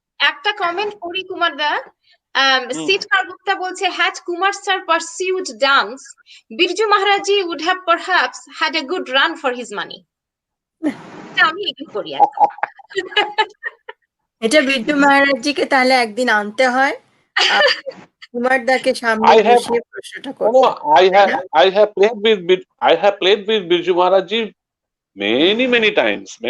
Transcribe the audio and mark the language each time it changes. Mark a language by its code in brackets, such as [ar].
[bn] একটা কমেন্ট করি কুমার দা, সিটকার গুপ্তা বলছে, [en] had Kumar sir pursued dance, Birju Maharajji would have perhaps had a good run for his money. [bn] আমি agri করি। এটা বিরজু মহারাজজিকে তাহলে একদিন আনতে হয়, কুমার দাকে সামনে বসিয়ে প্রশ্নটা করতে। [en] I have played with Birju Maharajji many times.